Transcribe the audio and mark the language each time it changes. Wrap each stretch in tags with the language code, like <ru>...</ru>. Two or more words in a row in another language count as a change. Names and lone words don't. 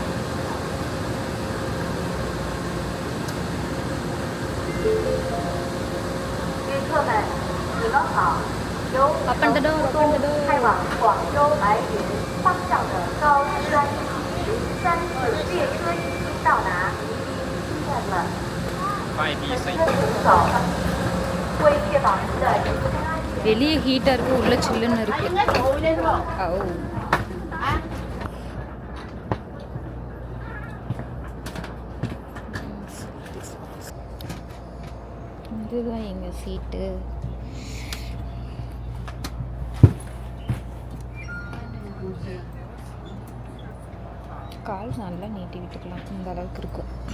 <en>Open the door, open the door.</en> <zh>开往广州白云方向的高专3次列车已经到达宜宾新站了。乘车请走，为确保您的人身安全。</zh> <ta>வெளியே ஹீட்டாக இருக்குது, உள்ள சில்லுன்னு இருக்குது. ஓ, இதுதான் எங்கள் சீட்டு. கால் நல்லா நீட்டி விட்டுக்கலாம், இந்த அளவுக்கு இருக்கும்.</ta>